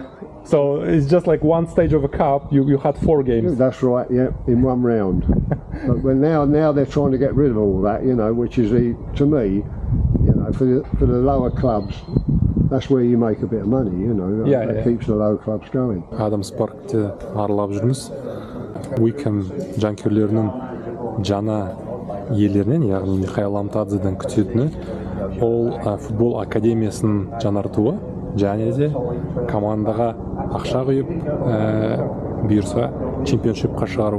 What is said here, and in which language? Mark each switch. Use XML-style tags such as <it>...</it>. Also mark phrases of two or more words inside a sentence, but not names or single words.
<en>So it's just like one stage of a cup. You had 4 games. that's right. Yeah, in one round. But when now they're trying to get rid of all that, you know, which is to me, you know, for the lower clubs, that's where you make a bit of money, you know. Yeah, that yeah. keeps the lower clubs going.</en> <kk>Адамс Паркты аралап жүрміз. Уиком жанкүйерлерінің жаңа иелерінен, яғни Михаил Ломтадзеден күтетіні ол футбол академиясының жаңартуы, және де командаға ақша құйып, бұйырса чемпионшипқа шығару.</kk>